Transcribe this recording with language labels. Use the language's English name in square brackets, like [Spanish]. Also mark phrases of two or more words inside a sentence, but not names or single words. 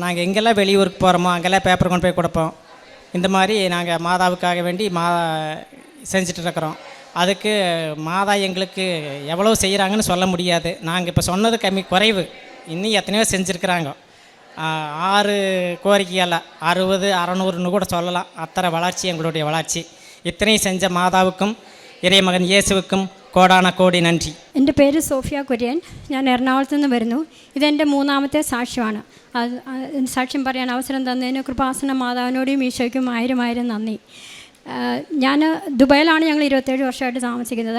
[Tamil] நாங்கள் எங்கெல்லாம் வெளியூருக்கு போகிறோமோ அங்கெல்லாம் பேப்பர் கொண்டு போய் கொடுப்போம். இந்த மாதிரி நாங்கள் மாதாவுக்காக வேண்டி செஞ்சிட்ருக்கிறோம். அதுக்கு மாதா எங்களுக்கு எவ்வளோ செய்கிறாங்கன்னு சொல்ல முடியாது. நாங்கள் இப்போ சொன்னது குறைவு. இன்னும் எத்தனையோ செஞ்சுருக்குறாங்க. 6 கோரிக்கையில் 60, 600ன்னு கூட சொல்லலாம். அத்தனை வளர்ச்சி எங்களுடைய வளர்ச்சி. இத்தனையும் செஞ்ச மாதாவுக்கும் இறைமகன் இயேசுவுக்கும் கோடான கோடி நன்றி. [Malayalam] എൻ്റെ പേര് സോഫിയ കുര്യൻ. ഞാൻ എറണാകുളത്ത് നിന്ന് വരുന്നു. ഇതെൻ്റെ 3ാമത്തെ സാക്ഷ്യമാണ്. സാക്ഷ്യം പറയാൻ അവസരം തന്നതിന് കൃപാസന മാതാവിനോടും ഈശോയ്ക്കും 1000 നന്ദി. ഞാൻ ദുബായിലാണ് ഞങ്ങൾ 27 വർഷമായിട്ട് താമസിക്കുന്നത്.